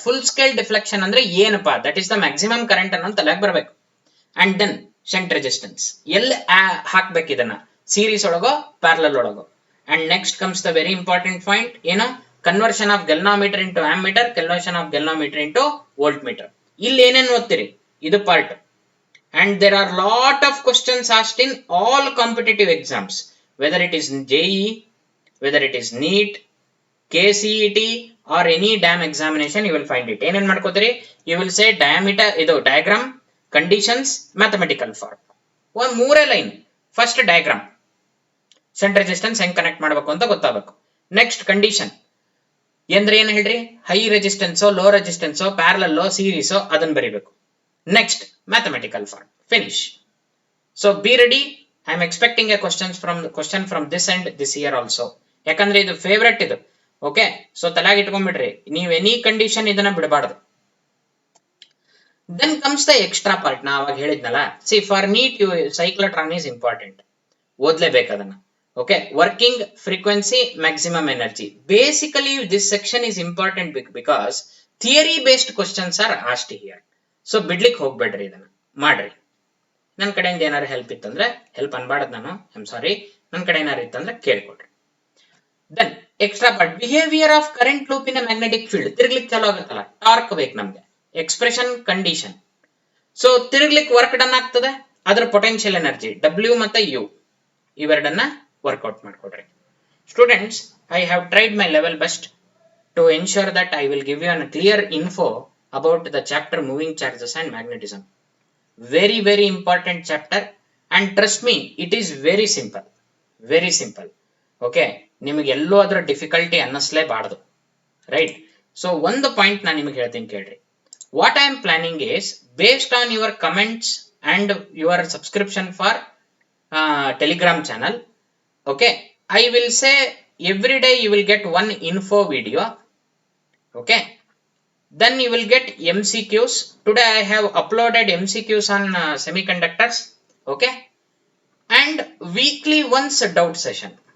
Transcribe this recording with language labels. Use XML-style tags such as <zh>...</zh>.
<kn>Full scale deflection ಅಂದ್ರೆ ಏನಪ್ಪಾ?</kn> <en>that is the maximum current</en> <kn>ಅನ್ನೋ ತಲೆಗೆ ಬರಬೇಕು. ಅಂಡ್ ದೆನ್ ಶಂಟ್ ರೆಸಿಸ್ಟೆನ್ಸ್ ಎಲ್ಲಿ ಹಾಕ್ಬೇಕು ಇದನ್ನ, series ಒಳಗೋ parallel ಒಳಗೋ.</kn> <en>And next comes the very important point, ಏನು? Conversion of galvanometer into ammeter, conversion of galvanometer into voltmeter.</en> <kn>ಇಲ್ಲಿ ಏನೇನು ಓದ್ತೀರಿ? ಇದು part.</kn> <en>And there are lot of questions asked in all competitive exams, whether it is JEE, whether it is NEET, KCET or any damn examination, you will find it.</en> <kn>Enen madkothiri?</kn> <en>You will say diameter, idu diagram, conditions, mathematical form. One moore line.</en> <kn>First diagram, shunt resistance heng connect ಮಾಡಬೇಕು ಅಂತ ಗೊತ್ತಾಗಬೇಕು. Next condition ಎಂದ್ರೆ ಏನು ಹೇಳ್ರಿ? High resistance, low resistance, parallel, series ಅದನ್ನ ಬರೀಬೇಕು.</kn> <en>Next, mathematical form. Finish. So be ready. I am expecting a question from this end this year also.</en> <kn>ಯಾಕಂದ್ರೆ ಇದು ಫೇವರೆಟ್ ಇದು. ಓಕೆ, ಸೊ ತಲೆಗೆ ಇಟ್ಕೊಂಡ್ಬಿಡ್ರಿ, ನೀವು ಎನಿ ಕಂಡೀಷನ್ ಇದನ್ನ ಬಿಡಬಾರ್ದು.</kn> <en>Then comes the extra part.</en> <kn>ನಾ ಅವಾಗ ಹೇಳಿದ್ನಲ್ಲ,</kn> <en>see for NEET cyclotron is important.</en> <kn>ಓದ್ಲೇಬೇಕು ಅದನ್ನ.</kn> <en>Okay, working frequency, maximum energy. Basically this section is important because theory based questions are asked here.</en> <kn>So ಬಿಡ್ಲಿಕ್ಕೆ ಹೋಗ್ಬೇಡ್ರಿ, ಇದನ್ನ ಮಾಡ್ರಿ. ನನ್ನ ಕಡೆಯಿಂದ ಏನಾರು ಹೆಲ್ಪ್ ಇತ್ತಂದ್ರೆ, ಹೆಲ್ಪ್ ಅನ್ಬಾರ್ದು ನಾನು,</kn> <en>I am sorry,</en> <kn>ನನ್ನ ಕಡೆ ಏನಾರು ಇತ್ತಂದ್ರೆ ಕೇಳ್ಕೊಡ್ರಿ.</kn> <en>Then extra part, behaviour of current loop in magnetic field.</en> <kn>ತಿರ್ಗ್ಲಿಕ್ಕೆ ಚಾಲೂ ಆಗುತ್ತಲ್ಲ, ಟಾರ್ಕ್ ಬೇಕು ನಮ್ಗೆ, expression, condition. So ತಿರ್ಗ್ಲಿಕ್ಕೆ work done ಆಗ್ತದೆ, ಅದ್ರ ಪೊಟೆನ್ಶಿಯಲ್ ಎನರ್ಜಿ W ಮತ್ತೆ U ಇವೆರಡನ್ನ workout ಮಾಡ್ಕೊಡ್ರಿ.</kn> <en>Students, I have tried my level best to ensure that I will give you a clear info about the chapter moving charges and magnetism. Very, very important chapter, and trust me, it is very simple. Very simple.</en> <kn>Okay, ನಿಮಗೆ ಎಲ್ಲೋ ಅದರ difficulty ಅನ್ನಿಸ್ಲೇಬಾರ್ದು, right? So ಒಂದು point ನಾನು ನಿಮಗೆ ಹೇಳ್ತೀನಿ ಕೇಳ್ರಿ.</kn> <en>What I am planning is based on your comments and your subscription for Telegram channel. Okay, I will say every day you will get one info video. Okay, then you will get MCQs. Today I have uploaded MCQs on semiconductors. Okay, and weekly once a doubt session.</en>